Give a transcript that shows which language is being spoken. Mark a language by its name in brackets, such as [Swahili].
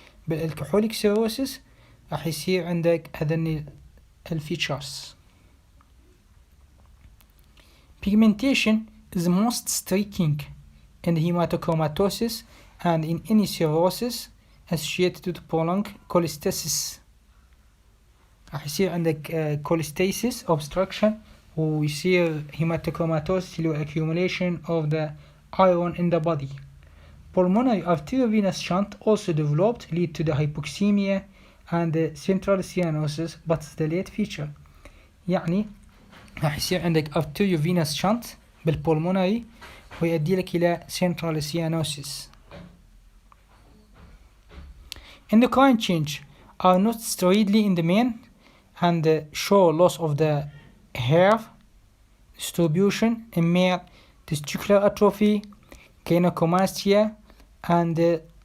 [Arabic] بالalcoholic cirrhosis راح يصير عندك هذين الفيتشرز. [English] Pigmentation is most striking in hematochromatosis and in any cirrhosis associated with prolonged cholestasis. [Arabic] راح يصير عندك [English] cholestasis obstruction ويصير hematochromatosis [Arabic] اللي هو [English] accumulation of the iron in the body. Pulmonary arteriovenous shunt also developed lead to the hypoxemia and the central cyanosis, but the late feature. [Arabic] يعني راح يصير عندك arteriovenous shunt بالpulmonary ويؤدي لك إلى central cyanosis. [English] Endocrine change are not steroidally in the man and show loss of the hair distribution in male, testicular atrophy, gynecomastia, and